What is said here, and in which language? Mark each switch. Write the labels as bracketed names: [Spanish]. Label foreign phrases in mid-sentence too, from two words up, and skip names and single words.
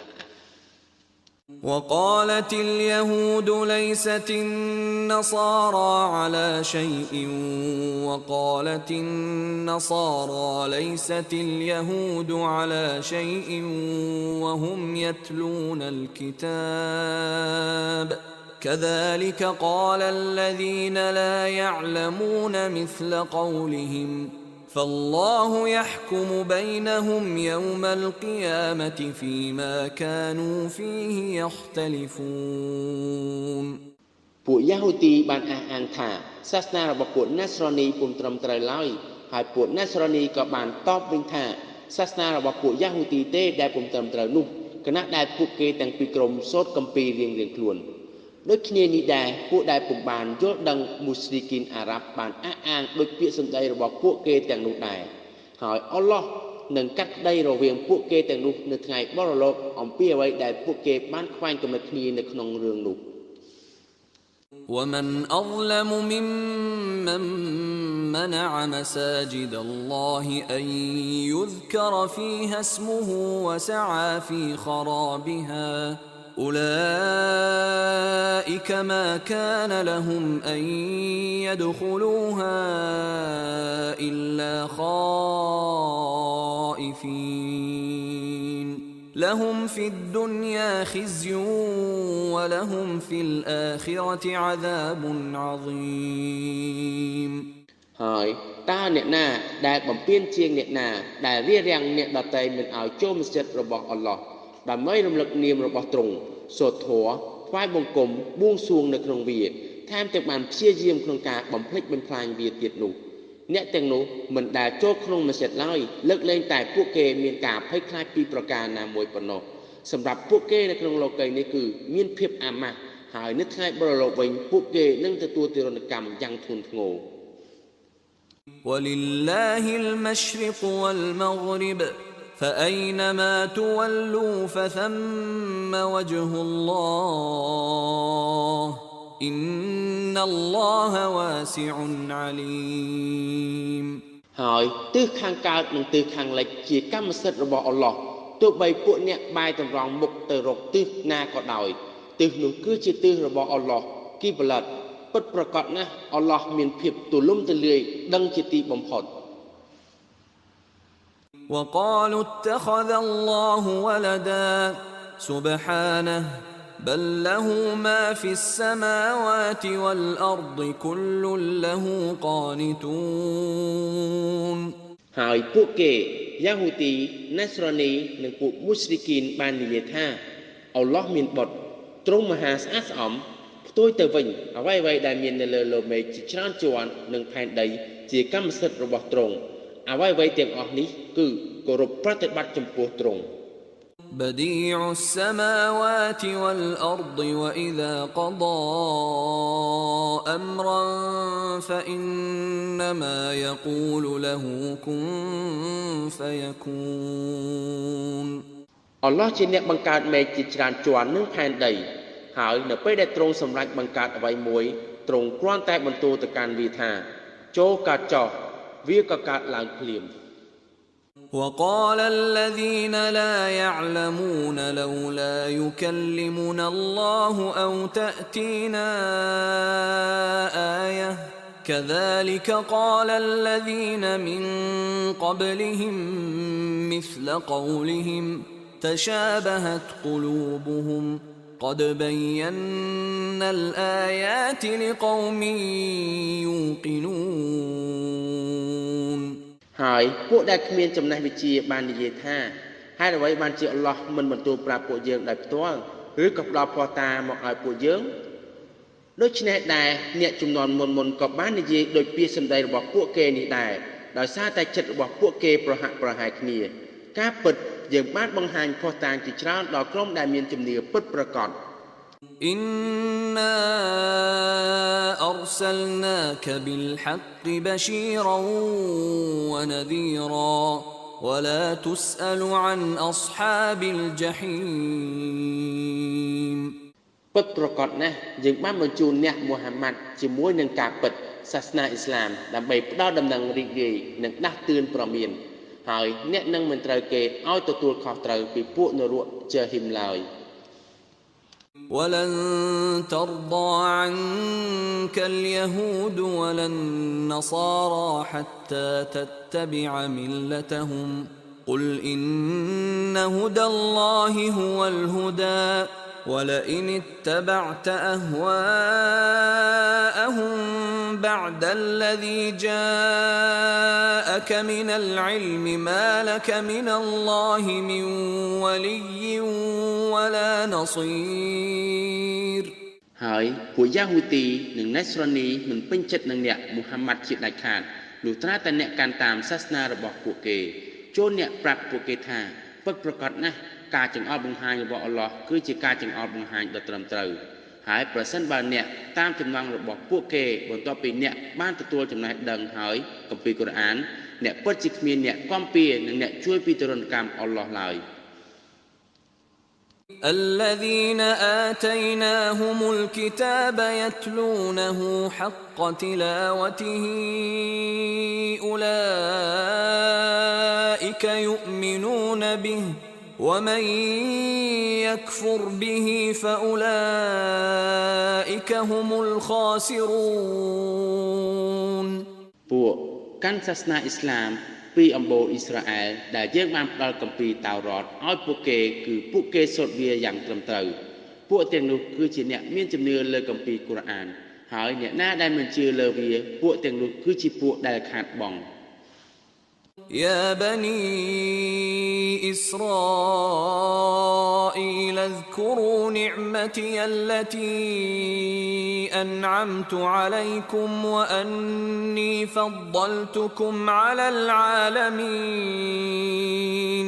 [Arabic] وقالت اليهود ليست النصارى على شيء وقالت النصارى ليست اليهود على شيء وهم يتلون الكتاب كذلك قال الذين لا يعلمون مثل قولهم فالله يحكم بينهم يوم القيامة فيما كانوا فيه يختلفون [Khmer] ពួកយ៉ាហូទីបានអះអាងថាសាសនារបស់ពួកណាស្រ៉ានីពុំត្រឹមត្រូវឡើយហើយពួកណាស្រ៉ានីក៏បានតបវិញថាសាសនារបស់ពួកយ៉ាហូទីទេដែលពុំត្រឹមត្រូវនោះគណៈដែលពួកគេទាំងពីរក្រុមសូត្រគម្ពីររៀងៗខ្លួនដូចគ្នានេះដែរពួកដែលពុំបានយល់ដឹងមូស្លីគីនអារ៉ាប់បានអះអាងដោយពាក្យសម្ដីរបស់ពួកគេទាំងនោះដែរហើយអល់ឡោះនឹងកាត់ក្តីរវាងពួកគេទាំងនោះនៅថ្ងៃបរលោកអំពីអ្វីដែលពួកគេបានខ្វែងគំនិតគ្នានៅក្នុងរឿងនោះ [Arabic] ومن أظلم ممن منع مساجد الله أن يذكر فيها اسمه وسعى في خرابها أولئك ما كان لهم أن يدخلوها إلا خائفين لهم في الدنيا خزي ولهم في الآخرة عذاب عظيم [Khmer] ហើយតើអ្នកណា ដែលបំពេញជាងអ្នកណាដែលរារាំងអ្នកដទៃមិនឲ្យចូលមស្ជីតរបស់អល់ឡោះដើម្បីរំលឹកនាមរបស់ទ្រង់សូត្រធម៌ថ្វាយបង្គំបួងសួងនៅក្នុងវាថែមទាំងបានព្យាយាមក្នុងការបំភ្លេចបំផ្លាញវាទៀតនោះអ្នកទាំងនោះមិនដែលចូលក្នុងមស្ជីតឡើយលើកលែងតែពួកគេមានការភ័យខ្លាចពីប្រការណាមួយប៉ុណ្ណោះសម្រាប់ពួកគេនៅក្នុងលោកីនេះគឺមានភាពអាម៉ាស់ហើយនៅថ្ងៃបរលោកវិញពួកគេនឹងទទួលទរណកម្មយ៉ាងធ្ងន់ធ្ងរ [Arabic] ولله المشرق والمغرب فأينما تولوا فثم وجه الله إن الله واسع عليم [Khmer] ហើយទិសខាងកើតនិងទិសខាងលិច ជាកម្មសិទ្ធិរបស់អល់ឡោះទោះបីពួកអ្នកបែរតម្រង់មុខទៅរកទិសណាក៏ដោយទិសនោះគឺជាទិសរបស់អល់ឡោះគីបឡាត់ពិតប្រាកដណាស់អល់ឡោះមានភាពទូលំទូលាយដឹងជាទីបំផុត [Arabic] وقالوا اتخذ الله ولدا سبحانه بل له ما في السماوات والأرض كل له [Khmer] قانتون ហើយពួកគេយ៉ាហូទីណាស្រ៉ានីនិងពួកមូស្លីគីនបាននិយាយថាអល់ឡោះមានបុត្រទ្រង់មហាស្អាតស្អំផ្ទុយទៅវិញអ្វីៗដែលមាននៅលើលោកមេឃជាច្រើនជាន់និងផែនដីជាកម្មសិទ្ធិរបស់ទ្រង់អ្វីៗទាំងអស់នេះគឺគោរពប្រតិបត្តិចំពោះទ្រង់ [Arabic] بديع السماوات والأرض وإذا قضى أمرا فإنما يقول له كن فيكون [Khmer] អល់ឡោះជាអ្នកបង្កើតមេឃជាច្រើនជាន់និងផែនដីហើយនៅពេលដែលទ្រង់សម្រេចបង្កើតអ្វីមួយទ្រង់គ្រាន់តែបន្ទូលទៅកាន់វាថាចូលកើតចោះវាក៏កើតឡើងភ្លាម [Arabic] وقال الذين لا يعلمون لولا يكلمنا الله أو تأتينا آية كذلك قال الذين من قبلهم مثل قولهم تشابهت قلوبهم قد بينا الآيات لقوم يوقنون [Khmer] ហើយពួកដែលគ្មាន ចំណេះវិជ្ជាបាននិយាយថាហេតុអ្វីបានជាអល់ឡោះមិនបន្ទូលប្រាប់ពួកយើងដោយផ្ទាល់ឬក៏ផ្ដល់ភស្តុតាងមកឲ្យពួកយើងដូច្នេះដែរអ្នកចំនួនមុនក៏បាននិយាយដោយពាក្យសម្ដីរបស់ពួកគេនេះដែរដោយសារតែចិត្តរបស់ពួកគេប្រហាក់ប្រហែលគ្នាការពិតយើងបានបង្ហាញភស្តុតាងជាច្រើនដល់ក្រុមដែលមានជំនឿពិតប្រាកដ [Arabic] إنا أرسلناك بالحق بشيرا ونذيرا ولا تسأل عن أصحاب الجحيم [Khmer] ពិតប្រាកដណាស់យើងបានបញ្ជូនអ្នកមូហាម៉ាត់ជាមួយនឹងការពិតសាសនាអ៊ីស្លាមដើម្បីផ្ដល់ដំណឹងរីករាយនិងដាស់តឿនប្រមានហើយអ្នកនឹងមិនត្រូវគេឲ្យទទួលខុសត្រូវពីពួកនរកជាហ៊ីមឡើយ [Arabic] ولن ترضى عنك اليهود ولا النصارى حتى تتبع ملتهم قل إن هدى الله هو الهدى ولئن اتبعت أهواءهم بعد الذي جاءك من العلم ما لك من الله من ولي ولا نصير [Khmer] ហើយពួកយ៉ាហូទីនិងណេសរ៉ានីមិនពេញចិត្តនឹងអ្នកមូហាម៉ាត់ជាដាច់ខាតលុះត្រាតែអ្នកកាន់តាមសាសនារបស់ពួកគេចូលអ្នកប្រាប់ពួកគេថាពិតប្រាកដណាស់ការចង្អុលបង្ហាញរបស់អល់ឡោះគឺជាការចង្អុលបង្ហាញដ៏ត្រឹមត្រូវហើយប្រសិនបើអ្នកតាមចំណងរបស់ពួកគេបន្ទាប់ពីអ្នកបានទទួលចំណេះដឹងហើយគម្ពីរកូរ៉ានអ្នកពិតជាគ្មានអ្នកគាំពៀនិងអ្នកជួយពីទរណកម្មអល់ឡោះឡើយ [Arabic] الذين آتيناهم الكتاب يتلونه حق تلاوته أولئك يؤمنون به ومن يكفر به فأولئك هم الخاسرون [Khmer] ពួកកាន់សាសនាអ៊ីស្លាមពីអំបូរអ៊ីស្រាអែលដែលយើងបានផ្ដល់គម្ពីរតាវរ៉តឲ្យពួកគេគឺពួកគេសូត្រវាយ៉ាងត្រឹមត្រូវពួកទាំងនោះគឺជាអ្នកមានជំនឿលើគម្ពីរកូរ៉ានហើយអ្នកណាដែលមិនជឿលើវាពួកទាំងនោះគឺជាពួកដែលខាតបង់ [Arabic] يا بني إسرائيل اذكروا نعمتي التي أنعمت عليكم وأني فضلتكم على العالمين